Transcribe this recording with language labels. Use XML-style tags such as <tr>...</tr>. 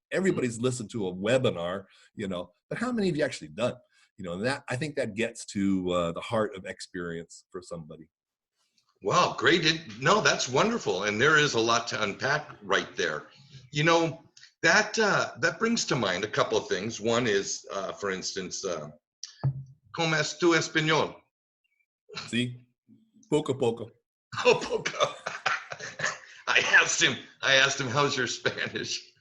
<en>Everybody's listened to a webinar, you know, but how many have you actually done? You know, and that, I think that gets to the heart of experience for somebody. Wow, great. No, that's wonderful. And there is a lot to unpack right there. You know, that brings to mind a couple of things. One is, for instance,</en> <es>¿Cómo es tu español? See, poco poco. Oh, poco.</es> <en>I asked him, how's your Spanish?</en>